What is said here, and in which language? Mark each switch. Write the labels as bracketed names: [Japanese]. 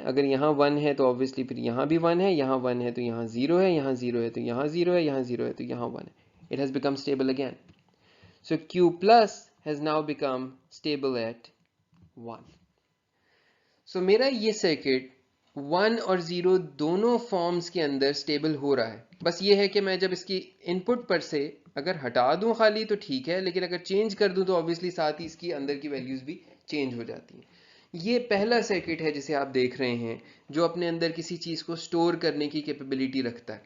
[Urdu] اگر یہاں 1 ہے تو obviously پھر یہاں بھی 1 ہے, یہاں 1 ہے تو یہاں 0 ہے, یہاں 0 ہے تو یہاں 0 ہے, یہاں 0 ہے تو یہاں 1 ہے. [English] It has become stable again. So Q plus has now become stable at 1. [Urdu] So میرا یہ سرکٹ 1 اور 0 دونوں فارمز کے اندر سٹیبل ہو رہا ہے. بس یہ ہے کہ میں جب اس کی ان پٹ پر سے اگر ہٹا دوں خالی تو ٹھیک ہے, لیکن اگر چینج کر دوں تو obviously ساتھ ہی اس کی اندر کی ویلیوز بھی چینج ہو جاتی ہیں. یہ پہلا سرکٹ ہے جسے آپ دیکھ رہے ہیں جو اپنے اندر کسی چیز کو سٹور کرنے کی کیپیبلٹی رکھتا ہے.